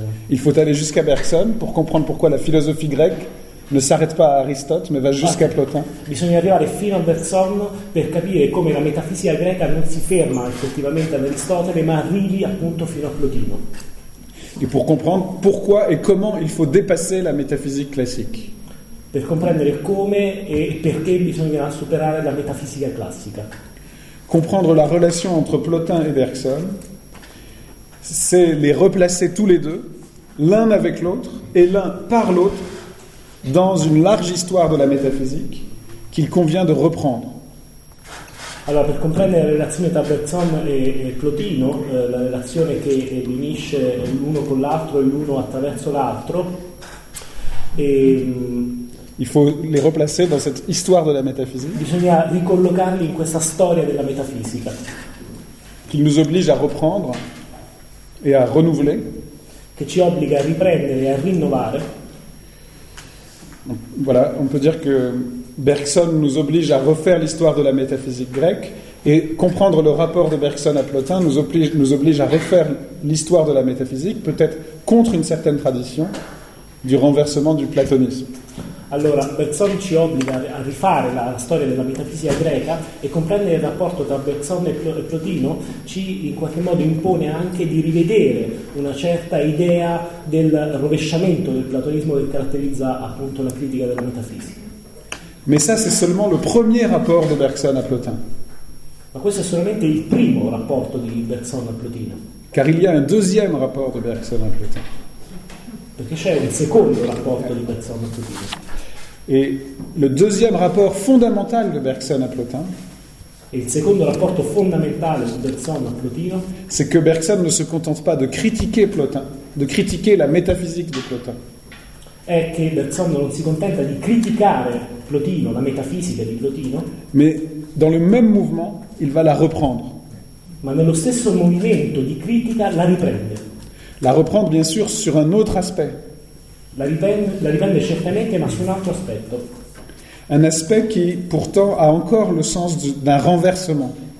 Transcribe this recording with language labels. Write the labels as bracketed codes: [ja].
[fr] il faut aller jusqu'à Bergson pour comprendre pourquoi la philosophie grecque ne s'arrête pas à Aristote, mais va jusqu'à Plotin. [it] Bisogna arrivare fino a Bergson per capire come la metafisica greca non si ferma effettivamente ad Aristotele, ma arrivi appunto fino a Plotino. [fr] Et pour comprendre pourquoi et comment il faut dépasser la métaphysique classique. [it] Per comprendere come e perché bisogna superare la metafisica classica. [fr] Comprendre la relation entre Plotin et Bergson, c'est les replacer tous les deux, l'un avec l'autre et l'un par l'autre, dans une large histoire de la métaphysique qu'il convient de reprendre. [it] Allora, per comprendere la relazione tra Bergson e Plotino, la relazione che unisce l'uno con l'altro e l'uno attraverso l'altro, [fr] il faut les replacer dans cette histoire de la métaphysique. [it] Bisogna ricollocarli in questa storia della metafisica. [fr] Qui nous oblige à reprendre et à renouveler. [it] Che ci obbliga a riprendere e a rinnovare. [fr] Donc, voilà, on peut dire que Bergson nous oblige à refaire l'histoire de la métaphysique grecque et comprendre le rapport de Bergson à Plotin nous oblige à refaire l'histoire de la métaphysique, peut-être contre une certaine tradition du renversement du platonisme. [it] Allora, Bergson ci obbliga a rifare la storia della metafisica greca e comprendere il rapporto tra Bergson e Plotino ci in qualche modo impone anche di rivedere una certa idea del rovesciamento del platonismo che caratterizza appunto la critica della metafisica. [fr] Mais ça c'est seulement le premier rapport de Bergson à Plotin. [it] Ma questo è solamente il primo rapporto di Bergson a Plotino. [fr] Car il y a un deuxième rapport de Bergson à Plotin. [it] Perché c'è un secondo rapporto di Bergson a Plotino. [fr] Et le deuxième rapport fondamental de Bergson à Plotin. [it] Et il secondo rapporto fondamentale di Bergson a Plotino. [fr] C'est que Bergson ne se contente pas de critiquer Plotin, de critiquer la métaphysique de Plotin. [it] È che Bergson non si contenta di criticare Plotino, la metafisica di Plotino. [fr] Mais dans le même mouvement, il va la reprendre. [it] Ma nello stesso movimento di critica la riprende. [fr] La reprendre bien sûr sur un autre aspect. [it] La riprende certamente, ma su un altro aspetto. [fr] Un aspect qui pourtant a encore le sens d'un renversement.